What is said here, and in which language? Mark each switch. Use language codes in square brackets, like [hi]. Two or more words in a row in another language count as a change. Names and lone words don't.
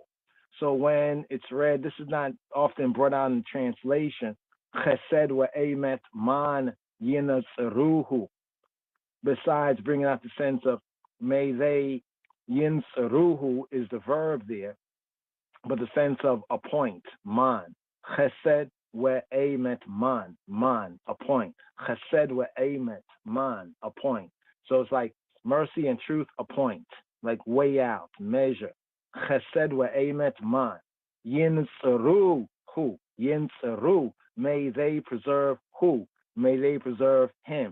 [en] So when it's read, this is not often brought out in translation. [he] חסד ואמת מן ינצרוהו. [en] Besides bringing out the sense of may they yinatzeruhu is the verb there, but the sense of appoint, man. [he] חסד ואמת מן, appoint. חסד ואמת מן, appoint. [en] So it's like mercy and truth, appoint, like weigh out, measure. [he] חסד ואמת מן. [en] Yinsaru, may they preserve who? May they preserve him.